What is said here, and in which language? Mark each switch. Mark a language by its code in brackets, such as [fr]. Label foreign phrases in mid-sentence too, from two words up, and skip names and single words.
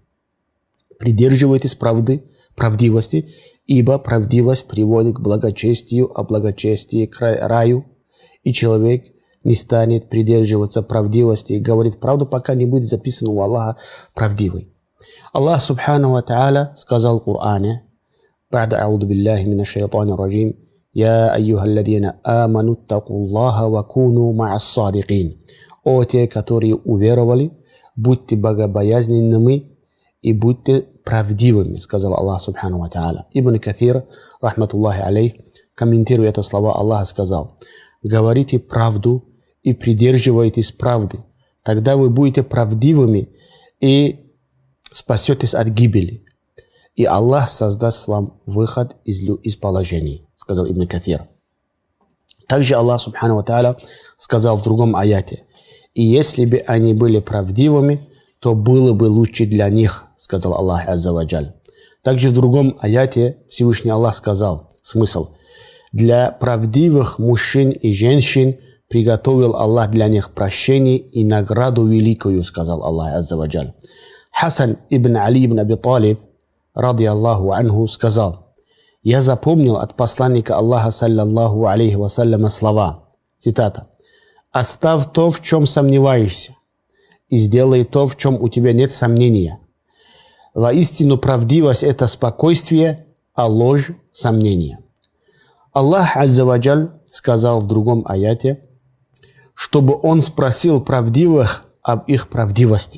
[ru] Придерживайтесь правдивости, ибо правдивость приводит к благочестию, а благочестие к раю, и человек не станет придерживаться правдивости и говорит правду, пока не будет записан у Аллаха правдивый. Аллах [ar] سبحانه وتعالى [ru] сказал в Коране: [ar] «بعد أعوذ بالله من الشيطان الرجيم يا أيها الذين آمنوا اتقوا الله وكونوا مع الصادقين». [ru] О те, которые уверовали, будьте богобоязненными и будьте правдивыми, сказал Аллах [ar] سبحانه وتعالى. Ибн Каthир, رحمة الله عليه, [ru] комментируя это слова, Аллах сказал: «Говорите правду и придерживайтесь правды, тогда вы будете правдивыми и спасетесь от гибели, и Аллах создаст вам выход из положений», сказал Ибн Каthир. Также Аллах [ar] سبحانه وتعالى [ru] сказал в другом аяте: «И если бы они были правдивыми, то было бы лучше для них», сказал Аллах [ar] عز وجل. [ru] Также в другом аяте Всевышний Аллах сказал, смысл: «Для правдивых мужчин и женщин приготовил Аллах для них прощение и награду великую», сказал Аллах [ar] عز وجل. Хасан ибн Али ибн Аби Талиб, رضي الله عنه, [ru] сказал: «Я запомнил от посланника Аллаха, [ar] صلى الله عليه وسلم, [ru] слова, цитата: «Оставь то, в чем сомневаешься, и сделай то, в чем у тебя нет сомнения. Воистину правдивость – это спокойствие, а ложь – сомнение». Аллах [ar] عز وجل [ru] сказал в другом аяте, чтобы Он спросил правдивых об их правдивости.